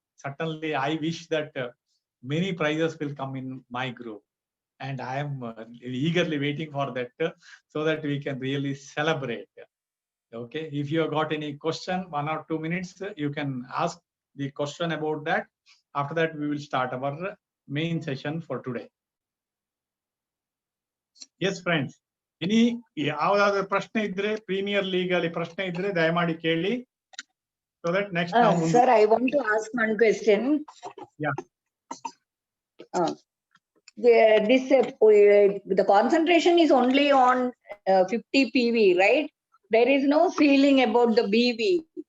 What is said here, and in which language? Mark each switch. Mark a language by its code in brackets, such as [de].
[en] Certainly, I wish that many prizes will come in my group, and I am eagerly waiting for that, so that we can really celebrate. Okay, if you have got any question, 1 or 2 minutes, you can ask the question about that. After that, we will start our main session for today. Yes, friends. [kn] ಇನಿ ಯಾವ್ದಾದ್ರು ಪ್ರಶ್ನೆ ಇದ್ರೆ, premier league ಅಲ್ಲಿ ಪ್ರಶ್ನೆ ಇದ್ರೆ ದಯಮಾಡಿ ಕೇಳಿ. [en] So that next now sir, I want to ask one question. Yeah. The concentration is only on 50 PV, right? There is no feeling about the BV.